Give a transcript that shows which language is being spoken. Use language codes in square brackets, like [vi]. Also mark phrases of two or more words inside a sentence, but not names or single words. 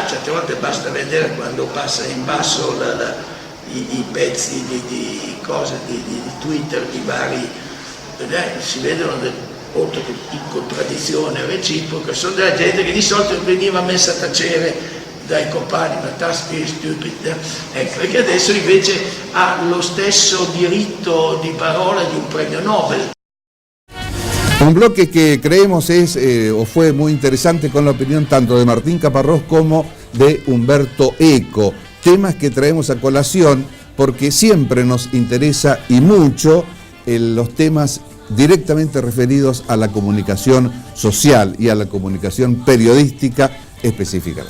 [it] Certe volte basta vedere quando passa in basso i pezzi di cose di Twitter di vari, si vedono oltre che in contraddizione reciproca, sono della gente che di solito veniva messa a tacere dai compagni, ma taschi stupida, ecco, e che adesso invece ha lo stesso diritto di parola di un premio Nobel. [es] Un bloque que creemos es o fue muy interesante con la opinión tanto de Martín Caparrós como de Umberto Eco, temas que traemos a colación porque siempre nos interesa y mucho los temas directamente referidos a la comunicación social y a la comunicación periodística específicamente.